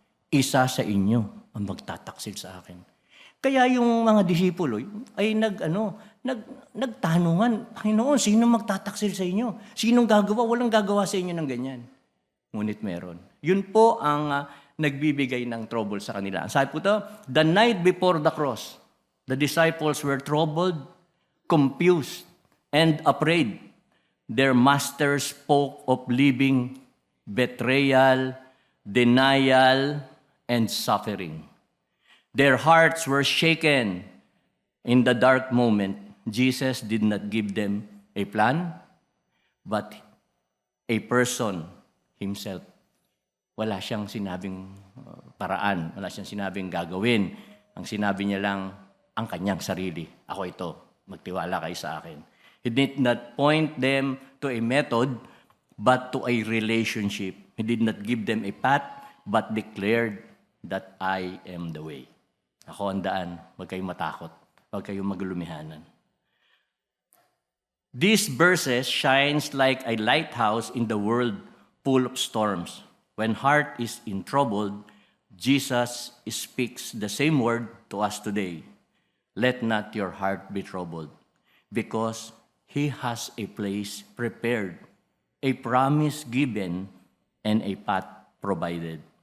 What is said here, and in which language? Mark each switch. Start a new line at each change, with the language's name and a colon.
Filipino: Isa sa inyo ang magtataksil sa akin. Kaya yung mga disipulo ay nagtanungan, Panginoon, sino magtataksil sa inyo? Sinong gagawa? Walang gagawa sa inyo ng ganyan. Ngunit meron. Yun po ang nagbibigay ng trouble sa kanila. Sabi po ito,
English: the night before the cross, the disciples were troubled, confused, and afraid. Their master spoke of living, betrayal, denial, and suffering. Their hearts were shaken. In the dark moment, Jesus did not give them a plan, but a person himself.
Filipino: Wala siyang sinabing paraan, wala siyang sinabing gagawin. Ang sinabi niya lang, ang kanyang sarili. Ako ito, magtiwala kayo sa akin.
English: He did not point them to a method, but to a relationship. He did not give them a path, but declared that I am the way.
Filipino: Ako ang daan, huwag kayong matakot, huwag kayong maglumihanan.
English: These verses shines like a lighthouse in the world full of storms. When heart is in trouble, Jesus speaks the same word to us today. Let not your heart be troubled, because He has a place prepared, a promise given, and a path provided.